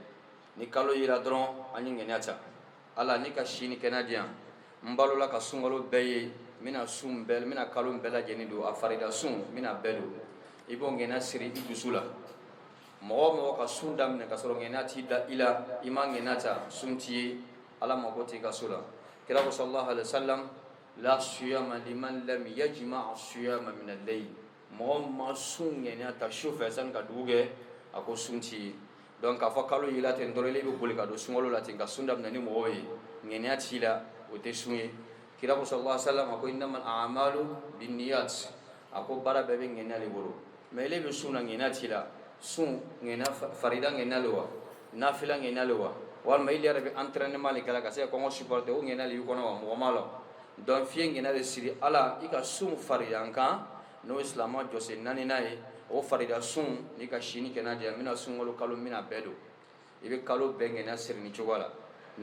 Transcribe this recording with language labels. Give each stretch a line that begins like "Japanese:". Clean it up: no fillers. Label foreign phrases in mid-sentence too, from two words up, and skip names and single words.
Bambara: ni kalo yela dɔrɔn an ye ŋɛɲɛ ta ala ni ka si ni kɛnɛya di yan n balola ka sunkalo bɛɛ ye n bɛna kalo bɛɛ lajɛlen don a farida sun n bɛna bɛɛ don i b'o ŋɛɲɛ siri i dusu la. mɔgɔ mɔgɔ ka sun daminɛ ka sɔrɔ ŋɛɲɛ t'i da i la i ma ŋɛɲɛ ta sun t'i ye ala mago t'i ka so la. kira ko
Arabic: صلى الله عليه وسلم لا صيام لمن لم يجمع الصيام من الليل.
Bambara: mɔgɔ ma sun ŋɛɲɛ ta su fɛ sani ka dugu kɛ a ko sun t'i ye. donc k'a fɔ kalo yela ten dɔrɔn i bɛ boli ka don sunkalo la ten ka sun daminɛ ni mɔgɔw ye ŋɛɲɛ t'i la o tɛ sun ye. kira ko
Arabic: صلى الله عليه وسلم
Bambara: a ko
Arabic: إنما الأعمال بالنيات
Bambara: a ko baara bɛɛ bɛ ŋɛɲɛ de bolo mais ile bɛ sun na ŋɛɲɛ t'i la sun ŋɛɲɛ farida ŋɛɲɛ le wa nafila ŋɛɲɛ le wa walima ile yɛrɛ bɛ entraînement le kɛla ka se ka kɔngɔ supporter o ŋɛɲɛ le y'i kɔnɔ wa mɔgɔ ma la. donc fiye ŋɛɲɛ de siri ala i ka sun farida kan n'o ye silamɛ jɔsen 4nan ye o farida sun ni ka si ni kɛnɛya di yan n bɛna sunkalo kalo n bɛna bɛɛ don i bɛ kalo bɛɛ ŋɛɲɛ siri ni cogo la.